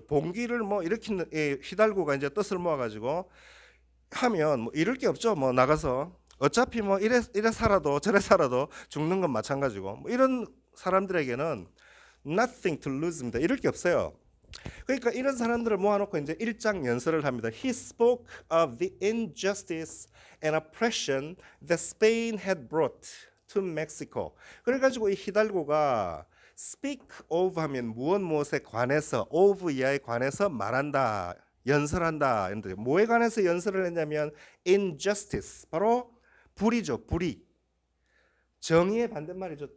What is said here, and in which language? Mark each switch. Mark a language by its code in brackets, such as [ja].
[ko] 봉기를 뭐 일으키는 이 히달고가 이제 뜻을 모아가지고 하면 뭐 잃을 게 없죠. 뭐 나가서 어차피 뭐 이래 살아도 저래 살아도 죽는 건 마찬가지고 뭐 이런 사람들에게는 [en] nothing to lose [ko] 입니다. 잃을 게 없어요. 그러니까 이런 사람들을 모아놓고 이제 일장 연설을 합니다. [en] He spoke of the injustice and oppression that Spain had brought to Mexico. [ko] 그래가지고 이 히달고가 speak of 하면 무엇에 관해서 of 이하에 관해서 말한다. 연설한다. 뭐에 관해서 연설을 했냐면 injustice 바로 불의죠. 불의. 정의의 반대말이죠.